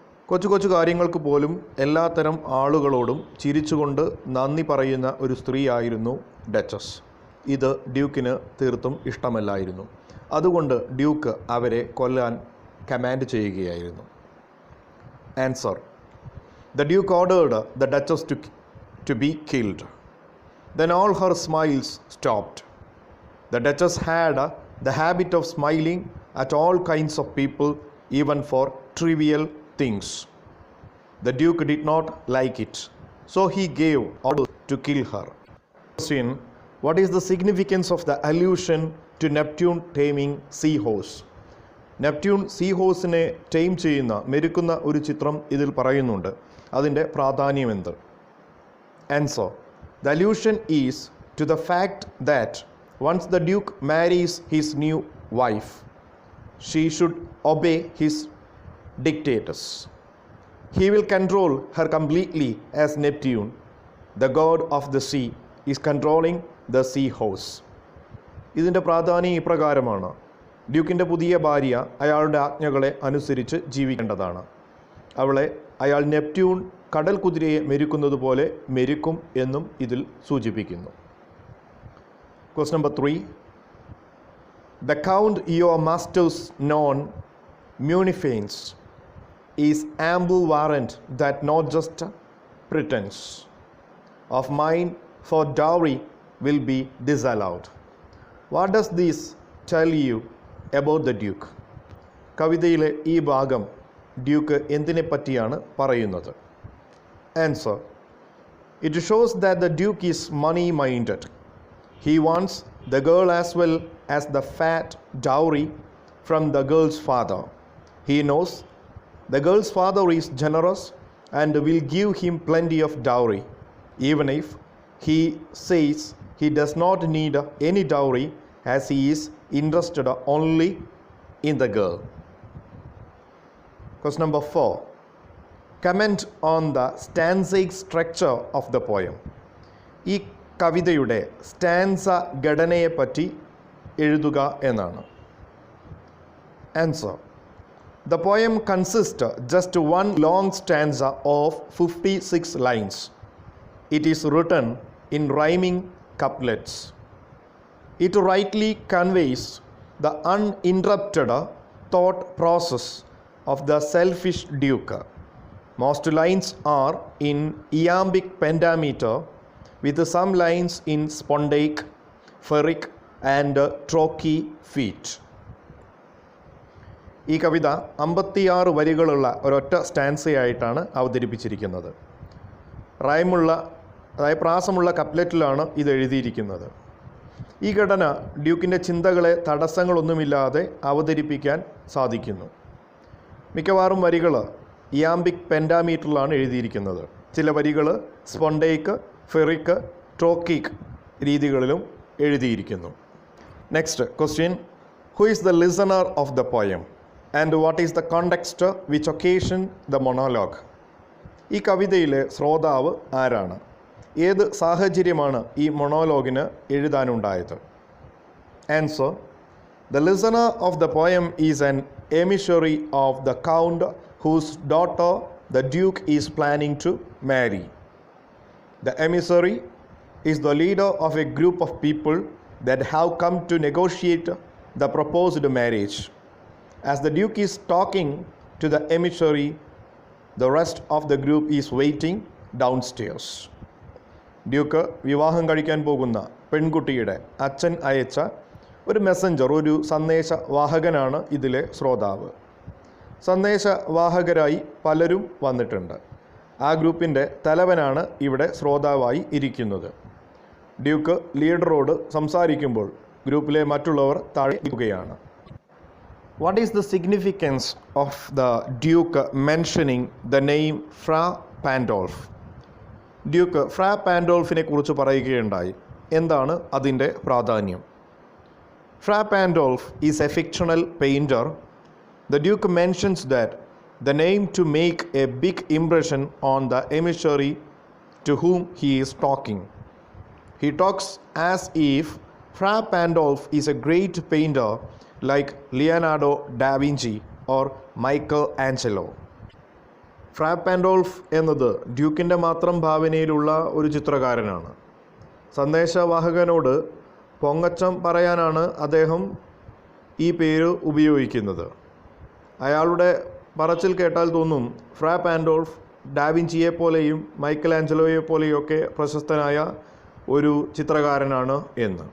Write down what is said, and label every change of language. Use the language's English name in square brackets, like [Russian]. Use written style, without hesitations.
[Malayalam] കൊച്ചു കൊച്ചു കാര്യങ്ങൾക്ക് പോലും എല്ലാത്തരം ആളുകളോടും ചിരിച്ചുകൊണ്ട് നന്ദി പറയുന്ന ഒരു സ്ത്രീയായിരുന്നു ഡച്ചസ്. ഇത് ഡ്യൂക്കിന് തീർത്തും ഇഷ്ടമല്ലായിരുന്നു. അതുകൊണ്ട് ഡ്യൂക്ക് അവരെ കൊല്ലാൻ കമാൻഡ് ചെയ്യുകയായിരുന്നു. [English] Answer: the Duke ordered the Duchess to be killed. Then all her smiles stopped. The Duchess had the habit of smiling at all kinds of people, even for trivial things. The Duke did not like it, so he gave orders to kill her. Question: what is the significance of the allusion to Neptune taming seahorse? [Malayalam] Neptune സീഹോഴ്സിനെ time ചെയ്യുന്ന മെരുക്കുന്ന ഒരു ചിത്രം ഇതിൽ പറയുന്നുണ്ട്. അതിൻ്റെ പ്രാധാന്യം എന്ത്? [English] Answer: The allusion is to the fact that once the Duke marries his new wife, she should obey his dictates. He will control her completely as Neptune, the god of the sea, is controlling the seahorse. [Malayalam] ഇതിൻ്റെ പ്രാധാന്യം ഇപ്രകാരമാണ്. ഡ്യൂക്കിൻ്റെ പുതിയ ഭാര്യ അയാളുടെ ആജ്ഞകളെ അനുസരിച്ച് ജീവിക്കേണ്ടതാണ്. അവളെ അയാൾ Neptune കടൽ കുതിരയെ മെരുക്കുന്നത് പോലെ മെരുക്കും എന്നും ഇതിൽ സൂചിപ്പിക്കുന്നു. [English] Question number 3. The count your master's known munificence is ample warrant that not just pretense of mine for dowry will be disallowed. What does this tell you about the Duke? [Malayalam] കവിതയിലെ ഈ ഭാഗം Duke എന്തിനെ പറ്റിയാണ് പറയുന്നത്? [English] Answer: it shows that the Duke is money minded. He wants the girl as well as the fat dowry from the girl's father. He knows the girl's father is generous and will give him plenty of dowry, even if he says he does not need any dowry, as he is interested only in the girl. Question number 4. Comment on the stanzaic structure of the poem. [Malayalam] ഈ കവിതയുടെ stanza ഘടനയെപ്പറ്റി എഴുതുക എന്നാണ്. [English] Answer: The poem consists just one long stanza of 56 lines. It is written in rhyming couplets. It rightly conveys the uninterrupted thought process of the selfish Duke. Most lines are in iambic pentameter, with some lines in spondaic, phaeric and trochee feet. [Malayalam] ഈ കവിത 56 വരികളുള്ള ഒരൊറ്റ സ്റ്റാൻസയായിട്ടാണ് അവതരിപ്പിച്ചിരിക്കുന്നത്. റൈമുള്ള അതായത് പ്രാസമുള്ള കപ്ലെറ്റിലാണ് ഇത് എഴുതിയിരിക്കുന്നത്. ഈ ഘടന ഡ്യൂക്കിൻ്റെ ചിന്തകളെ തടസ്സങ്ങളൊന്നുമില്ലാതെ അവതരിപ്പിക്കാൻ സാധിക്കുന്നു. മിക്കവാറും വരികൾ ഇയാംബിക് പെൻഡാമീറ്ററിലാണ് എഴുതിയിരിക്കുന്നത്. ചില വരികൾ സ്പോണ്ടേക്ക്, ഫെറിക്ക്, ടോക്കിക് രീതികളിലും എഴുതിയിരിക്കുന്നു. [English] Next question: who is the listener of the poem and what is the context which occasion the monologue? [Malayalam] ഈ കവിതയിലെ ശ്രോതാവ് ആരാണ്? ഏത് സാഹചര്യമാണ് ഈ മൊണോലോഗിന് എഴുതാനുണ്ടായത്? [English] Answer: the listener of the poem is an emissary of the count whose daughter the duke is planning to marry. The emissary is the leader of a group of people that have come to negotiate the proposed marriage. As the duke is talking to the emissary, the rest of the group is waiting downstairs. [Malayalam] Duke വിവാഹം കഴിക്കാൻ പോകുന്ന പെൺകുട്ടിയുടെ അച്ഛൻ അയച്ച ഒരു Messenger, ഒരു സന്ദേശവാഹകനാണ് ഇതിലെ ശ്രോതാവ്. സന്ദേശവാഹകരായി പലരും വന്നിട്ടുണ്ട്. ആ ഗ്രൂപ്പിൻ്റെ തലവനാണ് ഇവിടെ ശ്രോതാവായി ഇരിക്കുന്നത്. ഡ്യൂക്ക് ലീഡറോട് സംസാരിക്കുമ്പോൾ ഗ്രൂപ്പിലെ മറ്റുള്ളവർ താഴെ ഇരിക്കുകയാണ്. [English] What is the significance of the Duke mentioning the name Fra Pandolf? [Malayalam] Duke ഫ്രാ പാൻഡോൾഫിനെ കുറിച്ച് പറയുകയുണ്ടായി. എന്താണ് അതിൻ്റെ പ്രാധാന്യം? [English] Fra Pandolf is a fictional painter. The Duke mentions that the name to make a big impression on the emissary to whom he is talking. He talks as if Fra Pandolf is a great painter like Leonardo da Vinci or Michelangelo. [Malayalam] ഫ്രാ പാൻഡോൾഫ് എന്നത് ഡ്യൂക്കിൻ്റെ മാത്രം ഭാവനയിലുള്ള ഒരു ചിത്രകാരനാണ്. സന്ദേശവാഹകനോട് പൊങ്ങച്ചം പറയാനാണ് അദ്ദേഹം ഈ പേര് ഉപയോഗിക്കുന്നത്. അയാളുടെ പറച്ചിൽ കേട്ടാൽ തോന്നും ഫ്രാ പാൻഡോൾഫ് ഡാവിഞ്ചിയെ പോലെയും മൈക്കൽ ആഞ്ചലോയെ പോലെയൊക്കെ പ്രശസ്തനായ ഒരു ചിത്രകാരനാണ് എന്ന്.